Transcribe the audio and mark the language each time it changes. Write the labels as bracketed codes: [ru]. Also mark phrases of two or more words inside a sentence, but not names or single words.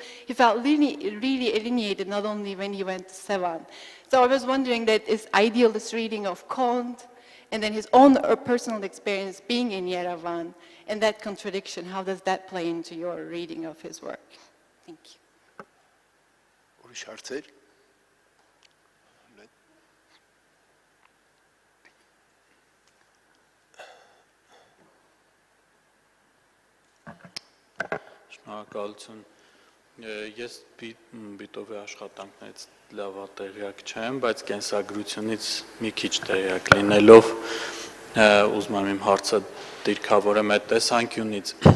[en] He felt really, really alienated, not only when he went to Sevan. So I was wondering that is idealist reading of Kant, and then his own personal experience being in Yerevan, and that contradiction, how does that play into your reading of his work? Thank you. [hy] Ուրիշ հարցեր։ Շնորհակալություն։ Ես Բիտովի աշխատանքներից լավատեղյակ չեմ, բայց կենսագրությունից մի քիչ տեղյակ լինելով ուզում եմ իմ հարցը դիրքավորեմ այդ տեսանկյունից։